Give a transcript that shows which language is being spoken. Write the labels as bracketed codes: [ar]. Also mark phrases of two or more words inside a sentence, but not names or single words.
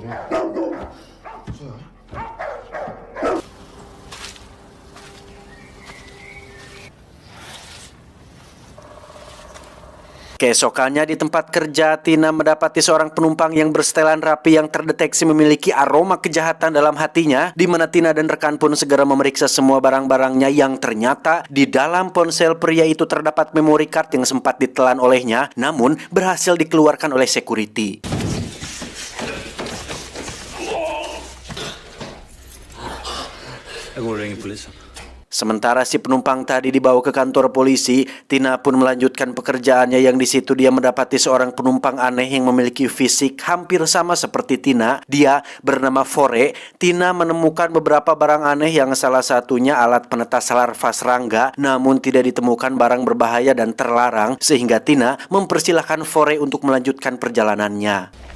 [id] Keesokannya di tempat kerja, Tina mendapati seorang penumpang yang bersetelan rapi yang terdeteksi memiliki aroma kejahatan dalam hatinya, di mana Tina dan rekan pun segera memeriksa semua barang-barangnya yang ternyata di dalam ponsel pria itu terdapat [en] memory card [id] yang sempat ditelan olehnya, namun berhasil dikeluarkan oleh security. [sv] Jag går och ringer polisen. [id] Sementara si penumpang tadi dibawa ke kantor polisi, Tina pun melanjutkan pekerjaannya yang di situ dia mendapati seorang penumpang aneh yang memiliki fisik hampir sama seperti Tina. Dia bernama Fore. Tina menemukan beberapa barang aneh yang salah satunya alat penetas larva serangga, namun tidak ditemukan barang berbahaya dan terlarang, sehingga Tina mempersilahkan Fore untuk melanjutkan perjalanannya.